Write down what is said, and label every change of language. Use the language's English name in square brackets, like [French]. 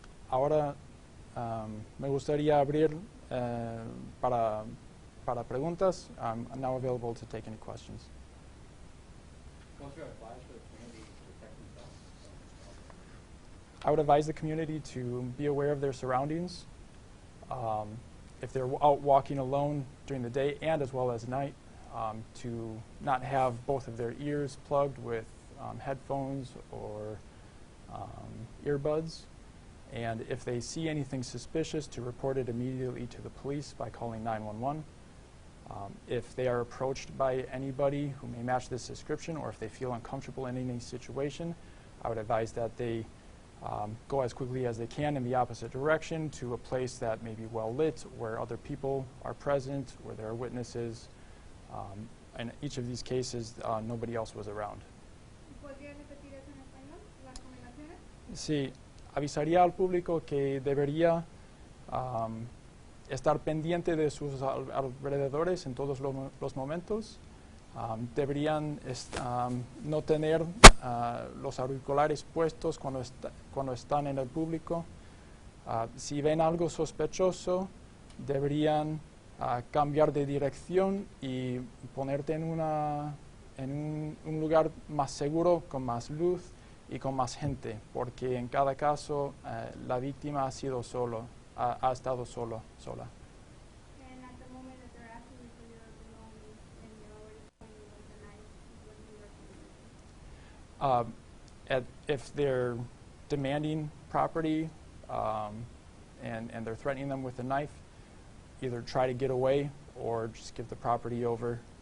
[Spanish] Ahora me gustaría abrir para preguntas. [English] I'm now available to take any questions. What's your advice for the community to protect themselves? I would advise the community to be aware of their surroundings. If they're out walking alone during the day and as well as night, to not have both of their ears plugged with headphones or earbuds. And if they see anything suspicious, to report it immediately to the police by calling 911. If they are approached by anybody who may match this description, or if they feel uncomfortable in any situation, I would advise that they go as quickly as they can in the opposite direction to a place that may be well lit, where other people are present, where there are witnesses. In each of these cases, nobody else was around. [Spanish] ¿Podría repetir eso en español, las recomendaciones? Sí, avisaría al público que debería estar pendiente de sus alrededores en todos los momentos. Deberían no tener los auriculares puestos cuando están en el público. Si ven algo sospechoso, deberían cambiar de dirección y ponerte en un lugar más seguro, con más luz y con más gente, porque en cada caso la víctima ha estado sola. [English] And at the moment that they're asking you for your belongings and you're already pointing with the knife, what do you recommend? If they're demanding property and they're threatening them with a knife, either try to get away or just give the property over.